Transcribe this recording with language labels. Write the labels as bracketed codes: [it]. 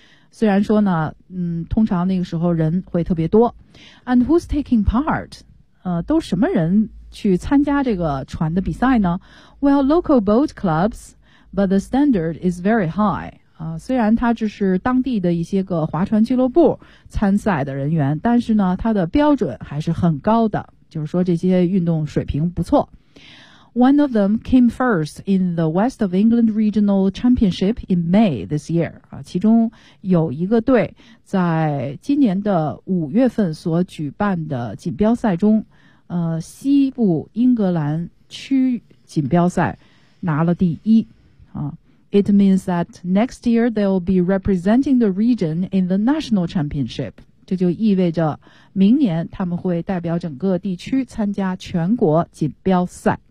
[zh] 虽然说呢，通常那个时候人会特别多。 [en] And who's taking part? [zh] 都什么人去参加这个船的比赛呢？ [en] Well, local boat clubs, but the standard is very high. [zh] 虽然他只是当地的一些个划船俱乐部参赛的人员，但是呢他的标准还是很高的，就是说这些运动水平不错。 [en] One of them came first in the West of England Regional Championship in May this year、 [zh] 其中有一个队在今年的五月份所举办的锦标赛中、西部英格兰区锦标赛拿了第一、 [en] It means that next year they'll be representing the region in the national championship. [zh] 这就意味着明年他们会代表整个地区参加全国锦标赛。